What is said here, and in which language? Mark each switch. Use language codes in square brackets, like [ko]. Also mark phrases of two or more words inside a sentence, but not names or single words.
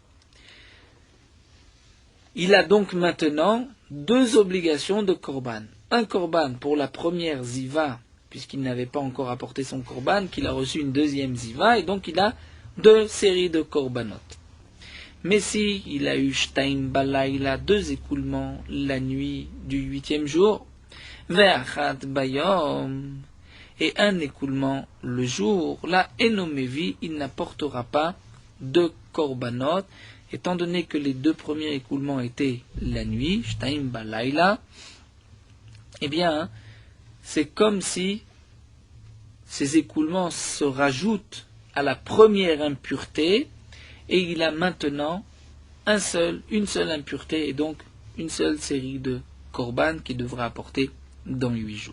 [fr] Il a donc maintenant 2 obligations de korban. Un korban pour la première Ziva, puisqu'il n'avait pas encore apporté son korban, qu'il a reçu une 2e Ziva, et donc il a 2 séries de korbanot. Mais si il a eu [he] שתיים בלילה, [fr] 2 écoulements la nuit du 8e jour, [he] ואחת ביום, [fr] et un écoulement le jour, là, enomevi, il n'apportera pas de korbanot, étant donné que les 2 premiers écoulements étaient la nuit, [he] שתיים בלילה, [fr] eh bien, c'est comme si ces écoulements se rajoutent à la première impureté, et il a maintenant une seule impureté, et donc une seule série de korban qu'il devra apporter dans 8 jours.